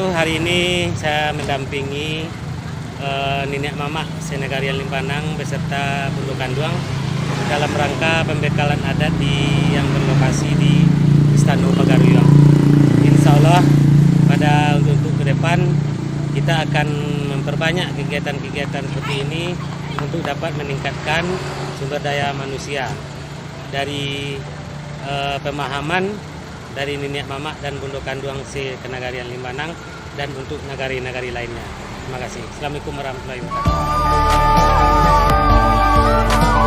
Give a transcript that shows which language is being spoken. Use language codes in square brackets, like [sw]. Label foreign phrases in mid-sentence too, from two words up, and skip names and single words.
[id] Hari ini saya mendampingi Nenek Mamak Senegarian Limbanang beserta Bundo Kanduang dalam rangka pembekalan adat yang berlokasi di Istana Pagaruyung. Insya Allah pada untuk ke depan kita akan memperbanyak kegiatan-kegiatan seperti ini untuk dapat meningkatkan sumber daya manusia dari pemahaman dari Nenek Mamak dan Bundo Kanduang Senegarian Limbanang dan untuk nagari-nagari lainnya. Terima kasih. Assalamualaikum warahmatullahi wabarakatuh.